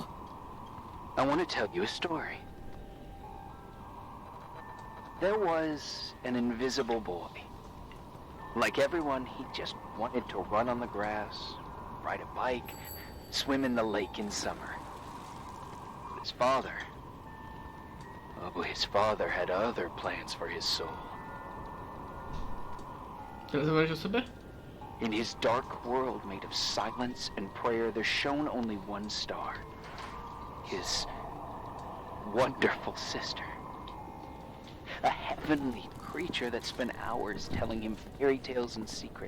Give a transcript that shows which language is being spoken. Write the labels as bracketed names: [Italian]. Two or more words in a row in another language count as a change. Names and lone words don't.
[English] I want to tell you a story. There was an invisible boy. Like everyone, he just wanted to run on the grass, ride a bike, swim in the lake in summer. But his father had other plans for his soul. [Slovak] Teraz hovoríš o sebe? [English] In his dark world made of silence and prayer, there shone only one star. His wonderful sister. A heavenly creature that spent hours telling him fairy tales in secret.